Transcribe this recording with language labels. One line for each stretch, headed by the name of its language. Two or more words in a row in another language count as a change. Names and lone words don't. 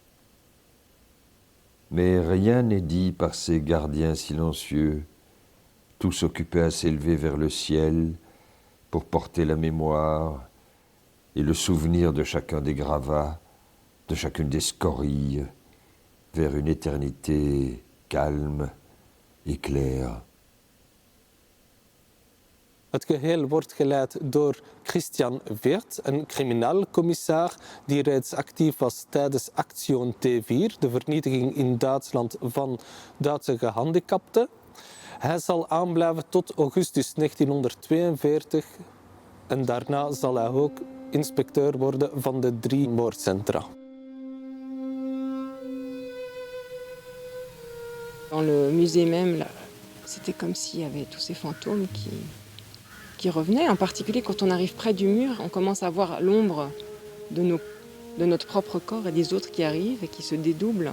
French: Mais rien n'est dit par ces gardiens silencieux, tous occupés à s'élever vers le ciel pour porter la mémoire et le souvenir de chacun des gravats, de chacune des scories, vers une éternité calme et claire.
Dutch: Het geheel wordt geleid door Christian Weert, een criminaalcommissaris die reeds actief was tijdens Aktion T4, de vernietiging in Duitsland van Duitse gehandicapten. Hij zal aanblijven tot augustus 1942 en daarna zal hij ook inspecteur worden van de 3 moordcentra.
French: Dans le musée même, là, c'était comme s'il y avait tous ces fantômes qui revenaient. En particulier quand on arrive près du mur, on commence à voir l'ombre de notre propre corps et des autres qui arrivent et qui se dédoublent.